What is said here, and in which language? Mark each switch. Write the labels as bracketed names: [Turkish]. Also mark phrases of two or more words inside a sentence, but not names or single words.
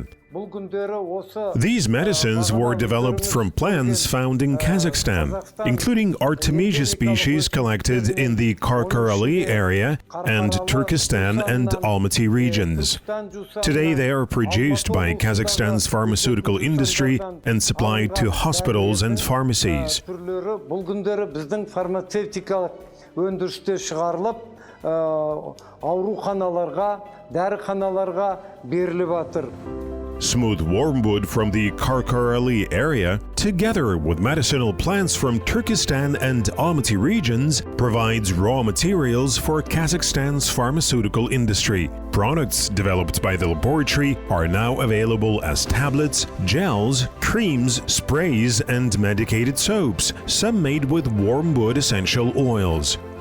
[English] These medicines were developed from plants found in Kazakhstan, including Artemisia species collected in the Karkarali area and Turkestan and Almaty regions. Today they are produced by Kazakhstan's pharmaceutical industry and supplied to hospitals and pharmacies. [Kazakh] Өндірісте шығарылып, ауруханаларға, дәріханаларға беріліп жатыр. [English] Smooth wormwood from the Karkarali area, together with medicinal plants from Turkestan and Almaty regions, provides raw materials for Kazakhstan's pharmaceutical industry. Products developed by the laboratory are now available as tablets, gels, creams, sprays, and medicated soaps, some made with wormwood essential oils.